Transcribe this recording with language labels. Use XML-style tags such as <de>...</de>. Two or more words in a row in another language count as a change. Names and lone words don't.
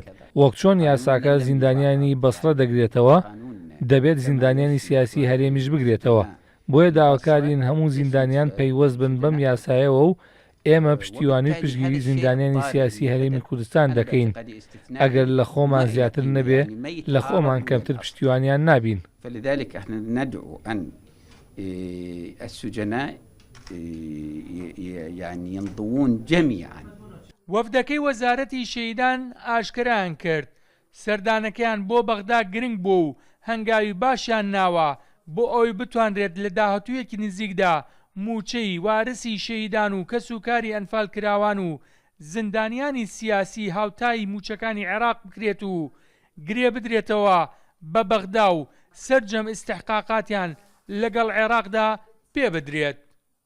<ckb>وەک چۆن یاساکە زیندانیانی بەسڕە دەگرێتەوە دەبێت زیندانیانی سیاسی هەرێمیش بگرێتەوە. بۆیە داواکارین هەموو زیندانیان پەیوەست بن بەم یاسایەوە و ئێمە پشتیوانی پشگیری زیندانیانی سیاسی هەرێمی کوردستان دەکەین. ئەگەر لە خۆمان زیاتر نەبێ لە خۆمان کەمتر پشتیوانیان نابین.</ckb> <ar>فلذلك احنا ندعو ان السجناء يعني ينضوون جميعا.</ar> <ckb>وەفدەکەی وەزارەتی شەیدان ئاشکرایان کرد سەردانەکەیان بۆ بەغدا گرنگ بوو و هەنگاوی باشیان ناوە بۆ ئەوەی بتوانرێت لە داهاتوویەکی نزیکدا موچەی وارسی شەیدان و کەسوکاری ئەنفالکراوان و زیندانیانی سیاسی هاوتای موچەکانی عێراق بکرێت و گرێ بدرێتەوە بە بەغدا و سەرجەم ئیستیحقاقاتیان لەگەڵ عێراقدا پێ بدرێت.</ckb>